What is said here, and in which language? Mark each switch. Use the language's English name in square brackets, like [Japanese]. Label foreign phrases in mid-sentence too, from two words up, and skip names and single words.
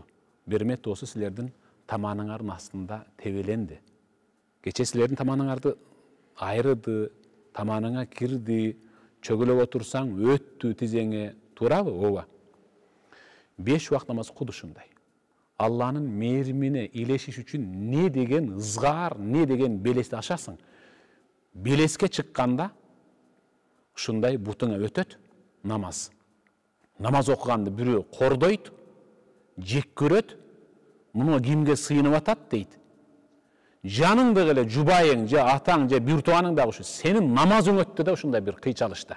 [Kyrgyz] 1 метр тоосу силердин таманыңардын астында тебеленди. Кече силердин таманыңарды айрыды, таманыңа кирди, чөгүлөп отурсаң өттү тизеңе, туурабы? Ооба. 5 убак намаз куду ушундай. Алланын мээримине илешиш үчүн не деген ызгаар, не деген белести ашасың. Белеске чыкканда ушундай бутуңа өтөт намаз. Намаз окуганды бирөө кордойт, жек көрөт, муну кимге сыйынып атат дейт. Жаныңды эле жубайың, же атаң, же бир тууганың дагы ушу сенин намазың өттү да ушундай бир кыйчалышта.